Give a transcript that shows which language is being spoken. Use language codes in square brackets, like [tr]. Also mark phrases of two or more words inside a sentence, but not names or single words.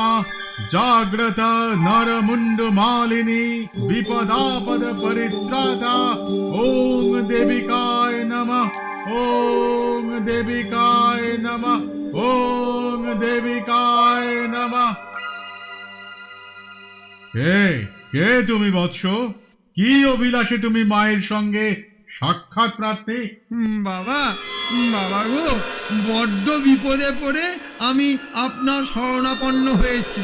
[sa] जाग्रत नर मुंड मालिनी विपदापद परित्राता ओम देविकाय नमः ओम देविकाय नमः ओम देविकाय नमः। [bn] কে তুমি বৎস? কি অভিলাষে তুমি মায়ের সঙ্গে সাক্ষাৎ প্রার্থী? বাবা বাবা গো, বড্ড বিপদে পড়ে আমি আপনার শরণাপন্ন হয়েছি।